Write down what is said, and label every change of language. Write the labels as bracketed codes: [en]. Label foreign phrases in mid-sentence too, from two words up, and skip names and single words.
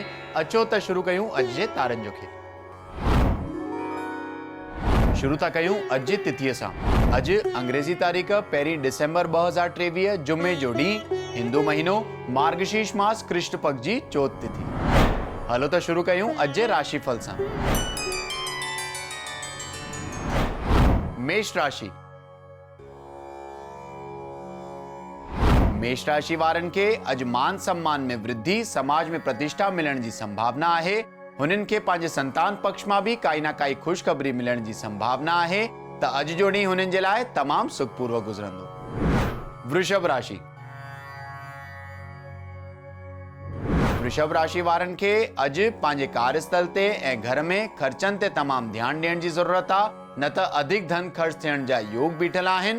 [sd] अचो त शुरू कयूं अॼु जे तारनि जो खेल। शुरू था कयूं अॼु जी तिथीअ सां। अॼु अंग्रेज़ी तारीख़ 1 डिसेंबर 2023 जुमे जो ॾींहुं, हिंदू महीनो मार्गशीर्ष मास कृष्ण पक्ष जी चौथ तिथि। हलो त शुरू कयूं अॼु जे राशिफल सां। मेष राशि। मेष राशि वारनि खे अॼु मान सम्मान में वृद्धि, समाज में प्रतिष्ठा मिलण जी संभावना आहे। हुननि खे पंहिंजे संतान पक्ष मां भी काई ना काई ख़ुशख़बरी मिलण जी संभावना आहे त अॼु जो ॾींहुं हुननि जे लाइ तमामु सुखपूर्वक गुज़रंदो। वृषभ राशि। वृषभ राशि वारनि खे अॼु पंहिंजे कार्यस्थल ते ऐं घर में ख़र्चनि ते तमामु ध्यानु ॾियण जी ज़रूरत आहे, न त अधिक धन ख़र्च थियण जा योग बीठल आहिनि।